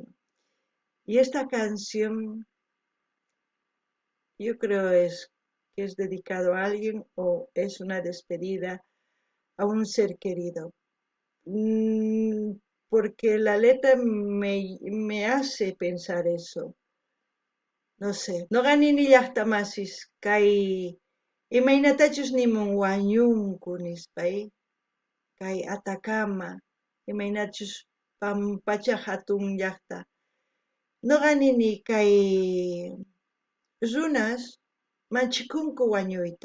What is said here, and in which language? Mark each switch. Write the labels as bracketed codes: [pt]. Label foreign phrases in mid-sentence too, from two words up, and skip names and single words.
[es] Y esta canción, yo creo que es dedicado a alguien o es una despedida a un ser querido. Porque la letra me hace pensar eso. No sé. [qu] Noqa nini llaqtamasis kay imaynatachus nimun wañunku nispay, kay Atacama, imaynachus pampacha hatun llaqta. Noqa nini kay runas manchikunku wañuyta.